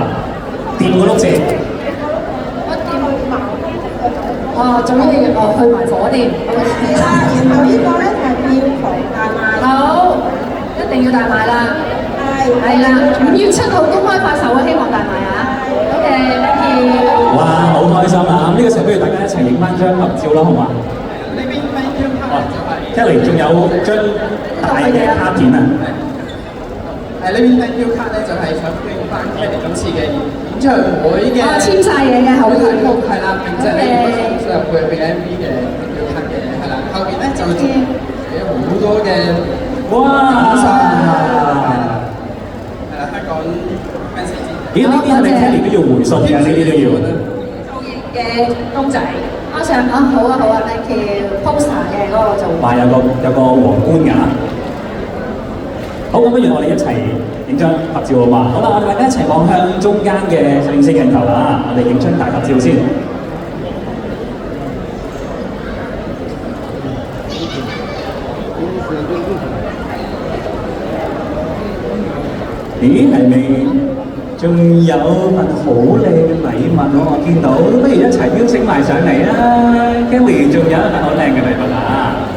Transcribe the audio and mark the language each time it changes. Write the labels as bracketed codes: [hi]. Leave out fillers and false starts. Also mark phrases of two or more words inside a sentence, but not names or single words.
[yue] 掂個碌蔗。我掂茅。仲要去埋火店。係啦，然後呢個咧係票房大賣。好，一定要大賣啦。係啦，5月7號公開發售啊，希望大賣啊。 [en] OK，thank you。 [yue] 哇，好開心啊！呢個時候不如大家一齊影翻張合照啦，好嘛？呢邊 [en] thank you card [yue] 就係 Kelly，仲有張大嘅卡片啊！呢邊 [en] thank you card [yue] 咧就係想俾翻 Kelly 今次嘅演唱會嘅簽晒嘢嘅後面係啦，並且咧如果想進入去 MV 嘅 [en] thank you card [yue] 嘅係啦，後邊咧就有好多嘅哇！係啦，香港 fans。咦？呢啲係咪 Kelly 都要回信嘅？呢啲都要。做嘢嘅公仔，我想好啊， [en] thank you。 [yue] 哇，有個皇冠㗎。好，咁不如我哋一齊影張合照好嘛？好啦，我哋大家一齊望向中間嘅攝影師鏡頭啦，我哋影張大合照先。咦，係咪仲有份好靚嘅禮物我見到，不如一齊邀請埋上嚟啊 ！Kelly 仲有一份好靚嘅禮物啊！